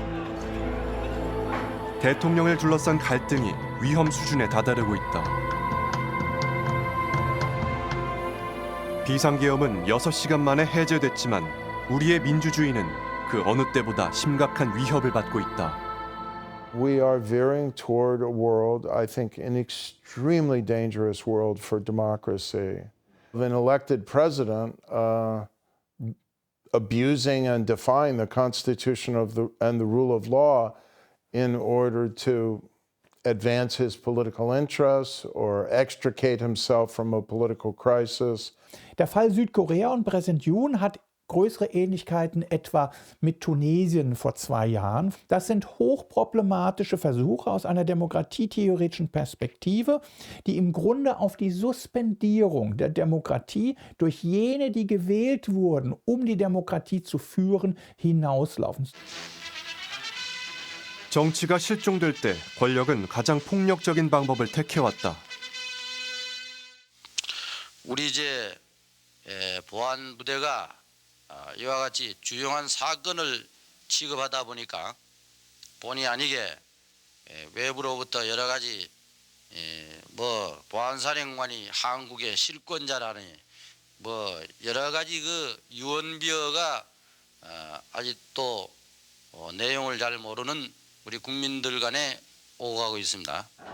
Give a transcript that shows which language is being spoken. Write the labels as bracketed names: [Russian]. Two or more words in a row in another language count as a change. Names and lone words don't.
[Korean] 대통령을 둘러싼 갈등이 위험 수준에 다다르고 있다. 비상계엄은 6시간 만에 해제됐지만 우리의 민주주의는 그 어느 때보다 심각한 위협을 받고 있다. [English] We are veering toward a world, I think, an extremely dangerous world for democracy. An elected president abusing and defying the Constitution and the rule of law in order to advance his political interests or extricate himself from a political crisis. [German] Der Fall Südkorea und Präsident Yoon hat größere Ähnlichkeiten etwa mit Tunesien vor 2 Jahren. Das sind hochproblematische Versuche aus einer demokratietheoretischen Perspektive, die im Grunde auf die Suspendierung der Demokratie durch jene, die gewählt wurden, um die Demokratie zu führen, hinauslaufen. [Korean] 정치가 실종될 때 권력은 가장 폭력적인 방법을 택해왔다. 우리 이제 보안 부대가 이와 같이 주요한 사건을 취급하다 보니까 본의 아니게 외부로부터 여러 가지 보안사령관이 한국의 실권자라니 여러 가지 그 유언비어가 아직도 내용을 잘 모르는 우리 국민들 간에 오고 가고 있습니다.